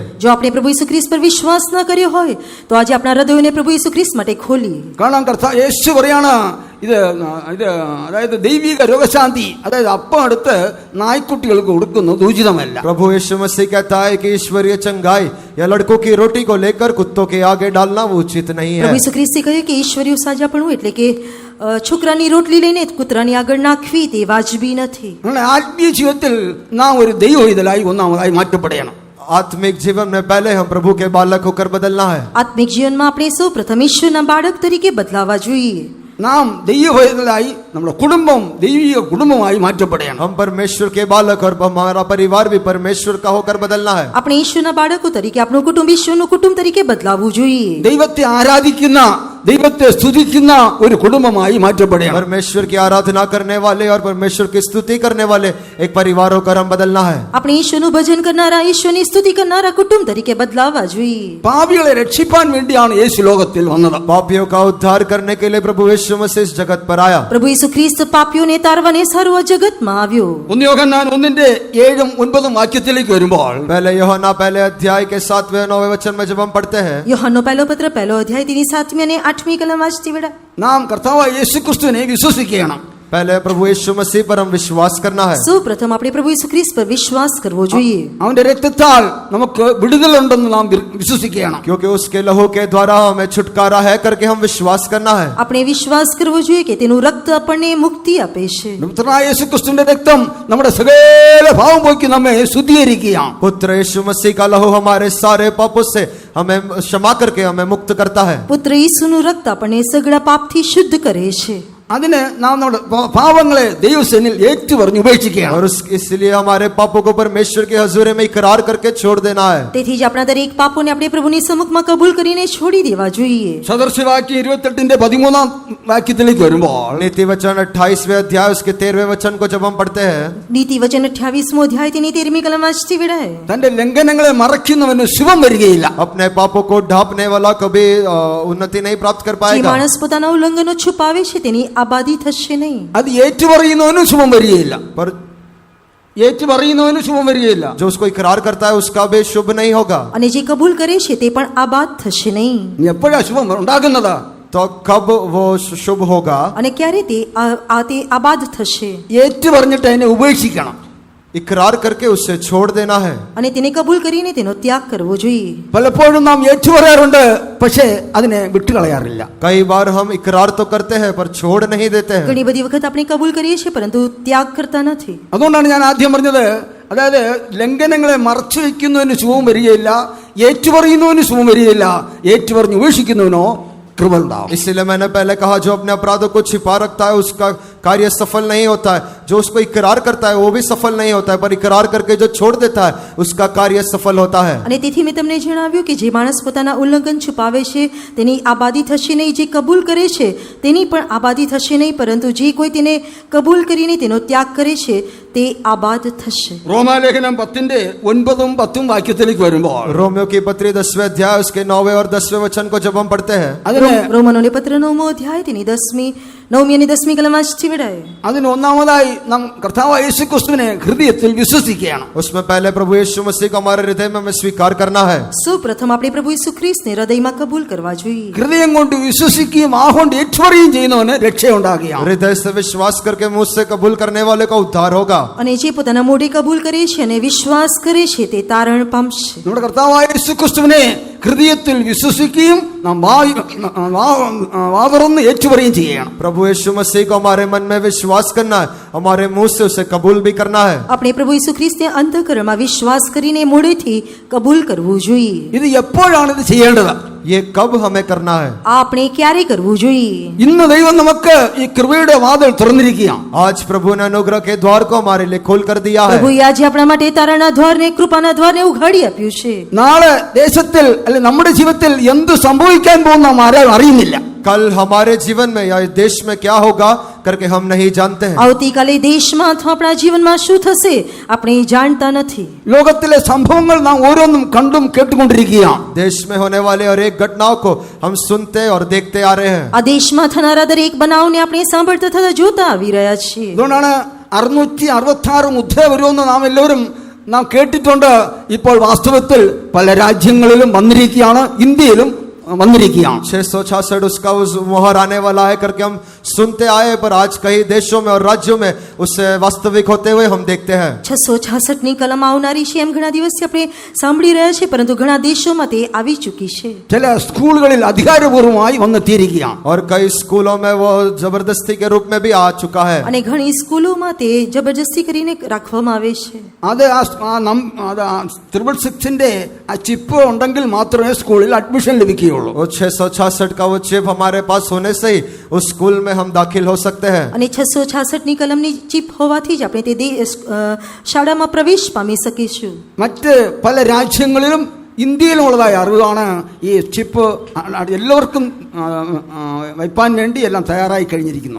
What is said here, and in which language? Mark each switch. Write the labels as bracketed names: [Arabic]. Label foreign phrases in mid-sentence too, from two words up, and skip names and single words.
[Gujarati] જો આપણે પ્રભુ ઈસુ ખ્રિસ્ત પર વિશ્વાસ ન કર્યો હોય તો આજે આપણા હૃદયોને પ્રભુ ઈસુ ખ્રિસ્ત માટે ખોલીએ. [Malayalam] കാരണം യേശു പറയാണ് ഇത് അതായത് ദൈവിക രോഗശാന്തി, അതായത് അപ്പം എടുത്ത് നായ്ക്കുട്ടികൾക്ക് കൊടുക്കുന്നത് ഉചിതമല്ല. [Hindi] प्रभु यीशु मसीह कहता है कि ईश्वरीय चंगाई या लड़कों की रोटी को लेकर कुत्तों के आगे डालना वो उचित नहीं है. [Gujarati] પ્રભુ ઈસુ ખ્રિસ્તે કહ્યું કે ઈશ્વરીય સાજાપણું એટલે કે છોકરાની રોટલી લઈને કૂતરાની આગળ નાખવી તે વાજબી નથી. [Malayalam] അങ്ങനെ ആത്മീയ ജീവിതത്തിൽ നാം ഒരു ദൈവ പൈതലായി ഒന്നാമതായി മാറ്റപ്പെടണം. [Hindi] आत्मिक जीवन में पहले हम प्रभु के बालक होकर बदलना है. [Gujarati] આત્મિક જીવનમાં આપણે સૌ પ્રથમ ઈશ્વરના બાળક તરીકે બદલાવા જોઈએ. [Malayalam] നാം ദൈവ പൈതലായി നമ്മുടെ കുടുംബം ദൈവിക കുടുംബമായി മാറ്റപ്പെടണം. [Hindi] हम परमेश्वर के बालक और हमारा परिवार भी परमेश्वर का होकर बदलना है. [Gujarati] આપણે ઈશ્વરના બાળકો તરીકે આપણું કુટુંબ ઈશ્વરનું કુટુંબ તરીકે બદલાવવું જોઈએ. [Malayalam] ദൈവത്തെ ആരാധിക്കുന്ന ദൈവത്തെ സ്തുതിക്കുന്ന ഒരു കുടുംബമായി മാറ്റപ്പെടണം. [Hindi] परमेश्वर की आराधना करने वाले और परमेश्वर की स्तुति करने वाले एक परिवार होकर हम बदलना है. [Gujarati] આપણે ઈશ્વરનું ભજન કરનારા, ઈશ્વરની સ્તુતિ કરનારા કુટુંબ તરીકે બદલાવા જોઈએ. [Malayalam] പാപികളെ രക്ഷിപ്പാൻ വേണ്ടിയാണ് യേശു ലോകത്തിൽ വന്നത്. [Hindi] पापियों का उद्धार करने के लिए प्रभु यीशु मसीह इस जगत पर आया. [Gujarati] પ્રભુ ઈસુ ખ્રિસ્ત પાપીઓને તારવાને સારું આ જગતમાં આવ્યો. [Malayalam] 1 യോഹന്നാൻ 1:7-9 വാക്യത്തിലേക്ക് വരുമ്പോൾ [Hindi] पहले यूहन्ना पहले अध्याय के 7वें 9वें वचन में जब हम पढ़ते हैं, [Gujarati] યોહાનનો પહેલો પત્ર પહેલો અધ્યાય તેની 7મી અને 8મી કલમ વાંચતી વેળા [Malayalam] നാം കർത്താവായ യേശുക്രിസ്തുവിനെ വിശ്വസിക്കണം. [Hindi] पहले प्रभु यीशु मसीह पर हम विश्वास करना है. [Gujarati] સૌ પ્રથમ આપણે પ્રભુ ઈસુ ખ્રિસ્ત પર વિશ્વાસ કરવો જોઈએ. [Malayalam] അവന്റെ രക്തത്താൽ നമുക്ക് വിടുതലുണ്ടെന്ന് നാം വിശ്വസിക്കണം. [Hindi] क्योंकि उसके लहू के द्वारा हमें छुटकारा है करके हम विश्वास करना है. [Gujarati] આપણે વિશ્વાસ કરવો જોઈએ કે તેનું રક્ત આપણને મુક્તિ આપે છે. [Malayalam] പുത്രനായ യേശുക്രിസ്തുവിന്റെ രക്തം നമ്മുടെ സകല പാപം പോക്കി നമ്മെ ശുദ്ധീകരിക്കുകയാണ്. [Hindi] पुत्र यीशु मसीह का लहू हमारे सारे पापों से हमें क्षमा करके हमें मुक्त करता है. [Gujarati] પુત્ર ઈસુનું રક્ત આપણને સગળા પાપથી શુદ્ધ કરે છે. [Malayalam] അതിന് നാം നമ്മുടെ പാപങ്ങളെ ദൈവസന്നിധിയിൽ ഏറ്റുപറഞ്ഞ് ഉപേക്ഷിക്കുകയാണ്. [Hindi] और इसलिए हमारे पापों को परमेश्वर के हजूरे में इकरार करके छोड़ देना है. [Gujarati] તેથી જ આપણા દરેક પાપોને આપણે પ્રભુની સમ્મુખમાં કબૂલ કરીને છોડી દેવા જોઈએ. [Malayalam] സദൃശവാക്യം 28:13 വാക്യത്തിലേക്ക് വരുമ്പോൾ [Hindi] नीति वचन 28वें अध्याय उसके 13वें वचन को जब हम पढ़ते हैं, [Gujarati] નીતિ વચન 28મો અધ્યાય તેની 13મી કલમ વાંચતી વેળાએ [Malayalam] തന്റെ ലംഘനങ്ങളെ മറയ്ക്കുന്നവന് ശുഭം വരികയില്ല. [Hindi] अपने पापों को ढांपने वाला कभी उन्नति नहीं प्राप्त कर [Gujarati] જે [Hindi] पाएगा. [Gujarati] માણસ પોતાના ઉલ્લંઘનો છુપાવે છે તેની આબાદી થશે નહીં. [Malayalam] അത് ഏറ്റുപറയുന്നവനും ശുഭം വരികയില്ല. [Hindi] पर [Malayalam] ഏറ്റുപറയുന്നവനും ശുഭം വരികയില്ല. [Hindi] जो उसको इकरार करता है उसका भी शुभ नहीं होगा. [Gujarati] અને જે કબૂલ કરે છે તે પણ આબાદ થશે નહીં. [Malayalam] ഇനി എപ്പോഴാ ശുഭം ഉണ്ടാകുന്നത്? [Hindi] तो कब वो शुभ होगा? [Gujarati] અને ક્યારે તે આબાદ થશે? [Malayalam] ഏറ്റുപറഞ്ഞിട്ട് അതിനെ ഉപേക്ഷിക്കണം. [Hindi] इकरार करके उससे छोड़ देना है. [Gujarati] અને તેને કબૂલ કરીને તેનો ત્યાગ કરવો જોઈએ. [Malayalam] പലപ്പോഴും നാം ഏറ്റുപറയാറുണ്ട്, പക്ഷേ അതിനെ വിട്ടുകളയാറില്ല. [Hindi] कई बार हम इकरार तो करते हैं पर छोड़ नहीं देते हैं. [Gujarati] ઘણી બધી વખત આપણે કબૂલ કરીએ છીએ પરંતુ ત્યાગ કરતા નથી. [Malayalam] അതുകൊണ്ടാണ് ഞാൻ ആദ്യം പറഞ്ഞത്, അതായത് ലംഘനങ്ങളെ മറച്ചു വയ്ക്കുന്നവന് ശുഭം വരികയില്ല, ഏറ്റുപറയുന്നവന് ശുഭം വരികയില്ല, ഏറ്റുപറഞ്ഞ് ഉപേക്ഷിക്കുന്നവനോ കൃപ ഉണ്ടാവും. [Hindi] इसलिए मैंने पहले कहा जो अपने अपराधों को छिपा रखता है उसका कार्य सफल नहीं होता है. जो उसको इकरार करता है वो भी सफल नहीं होता है, पर इकरार करके जो छोड़ देता है उसका कार्य सफल होता है. [Gujarati] અને તેથી મેં તમને જણાવ્યું કે જે માણસ પોતાના ઉલ્લંઘન છુપાવે છે તેની આબાદી થશે નહીં. જે કબૂલ કરે છે તેની પણ આબાદી થશે નહીં, પરંતુ જે કોઈ તેને કબૂલ કરીને તેનો ત્યાગ કરે છે તે આબાદ થશે. [Malayalam] റോമാലേഖനം 10:9-10 വാക്യത്തിലേക്ക് വരുമ്പോൾ [Hindi] रोमियो की पत्री 10वें अध्याय उसके 9वें और 10वें वचन को जब हम पढ़ते हैं, [Malayalam] അതിന് [Gujarati] રોમનોને પત્ર 9મો અધ્યાય તેની 9મી અને 10મી કલમ વાંચતી વેળાએ [Malayalam] അതിന് ഒന്നാമതായി നാം കർത്താവായ യേശുക്രിസ്തുവിനെ ഹൃദയത്തിൽ വിശ്വസിക്കുകയാണ്. [Hindi] उसमें पहले प्रभु यीशु मसीह को हमारे हृदय में हमें स्वीकार करना है. [Gujarati] સૌપ્રથમ આપણે પ્રભુ ઈસુ ખ્રિસ્તને હૃદયમાં કબૂલ કરવા જોઈએ. [Malayalam] ഹൃദയം കൊണ്ട് വിശ്വസിക്കുകയും ആ കൊണ്ട് ഏറ്റുപറയുകയും ചെയ്യുന്നവന് രക്ഷയുണ്ടാകുകയാണ്. [Hindi] हृदय से विश्वास करके मुंह से कबूल करने वाले का उद्धार होगा. [Gujarati] અને જે પોતાના મોઢે કબૂલ કરે છે અને વિશ્વાસ કરે છે તે તારણ પામશે. [Malayalam] നമ്മുടെ കർത്താവായ യേശുക്രിസ്തുവിനെ ഹൃദയത്തിൽ വിശ്വസിക്കുകയും നാം വാ തുറന്ന് ഏറ്റുപറയുകയും ചെയ്യുകയാണ്. [Hindi] प्रभु यीशु मसीह को हमारे मन में विश्वास करना है, हमारे मुंह से उसे कबूल भी करना है. [Gujarati] આપણે પ્રભુ ઈસુ ખ્રિસ્તને અંતઃકરણમાં વિશ્વાસ કરીને મોઢેથી કબૂલ કરવું જોઈએ. [Malayalam] ഇത് എപ്പോഴാണ് ഇത് ചെയ്യേണ്ടത്? [Hindi] ये कब हमें करना है? [Gujarati] આ આપણે ક્યારે કરવું જોઈએ? [Malayalam] ഇന്ന് ദൈവം നമുക്ക് ഈ കൃപയുടെ വാതിൽ തുറന്നിരിക്കുകയാണ്. [Hindi] आज प्रभु ने अनुग्रह के द्वार को हमारे लिए खोल कर दिया है. [Gujarati] પ્રભુએ આજે આપણા માટે તારણના દ્વારને કૃપાના દ્વારને ઉઘાડી આપ્યું છે. [Malayalam] നാളെ ദേശത്തിൽ അല്ലെ നമ്മുടെ ജീവിതത്തിൽ എന്ത് സംഭവിക്കാൻ പോകുന്ന നാം ആരും അറിയുന്നില്ല. [Hindi] कल हमारे जीवन में या देश में क्या होगा करके हम नहीं जानते हैं. [Gujarati] આવતીકાલે દેશમાં અથવા આપણા જીવનમાં શું થશે આપણે જાણતા નથી. [Malayalam] ലോകത്തിലെ സംഭവങ്ങൾ നാം ഓരോന്നും കണ്ടും കേട്ടുകൊണ്ടിരിക്കുകയാണ്. [Hindi] देश में होने वाले हर एक घटनाओं को हम सुनते और देखते आ रहे हैं. [Gujarati] આ દેશમાં થનારા દરેક બનાવને આપણે સાંભળતા થતા જોતા આવી રહ્યા છીએ. [Malayalam] അതുകൊണ്ടാണ് 666 മുദ്ര വരുമെന്ന് നാം കേട്ടിട്ടുണ്ട്. ഇപ്പോൾ വാസ്തവത്തിൽ പല രാജ്യങ്ങളിലും വന്നിരിക്കുകയാണ്, ഇന്ത്യയിലും വന്നിരിക്കുകയാണ്. [Hindi] 666 उसका उस मोहर आने वाला है करके हम सुनते आए, पर आज कई देशों में और राज्यों में उससे वास्तविक होते हुए हम देखते हैं. [Gujarati] 666ની કલમ આવનારી છે એમ ઘણા દિવસથી આપણે સાંભળી રહ્યા છે, પરંતુ ઘણા દેશોમાં તે આવી ચૂકી છે. [Malayalam] ചില സ്കൂളുകളിൽ അധികാരപൂർവമായി വന്നെത്തിയിരിക്കുകയാണ്. [Hindi] और कई स्कूलों में वो जबरदस्ती के रूप में भी आ चुका है. [Gujarati] અને ઘણી સ્કૂલોમાં તે જબરજસ્તી કરીને રાખવામાં આવે છે. [Malayalam] അത് ട്രിപ്പിൾ 6ന്റെ ആ ചിപ്പ് ഉണ്ടെങ്കിൽ മാത്രമേ സ്കൂളിൽ അഡ്മിഷൻ ലഭിക്കുകയുള്ളൂ. [Hindi] वो 666 का वो चिप हमारे पास होने से ही उस स्कूल में हम दाखिल हो सकते हैं. [Gujarati] અને 666ની કલમની ચીપ હોવાથી જ આપણે તે શાળામાં પ્રવેશ પામી શકીશું. [Malayalam] മറ്റ് പല രാജ്യങ്ങളിലും ഇന്ത്യയിലുമുള്ളതായ അറിവാണ് ഈ ചിപ്പ് എല്ലാവർക്കും വയ്പാൻ വേണ്ടി എല്ലാം തയ്യാറായി കഴിഞ്ഞിരിക്കുന്നു.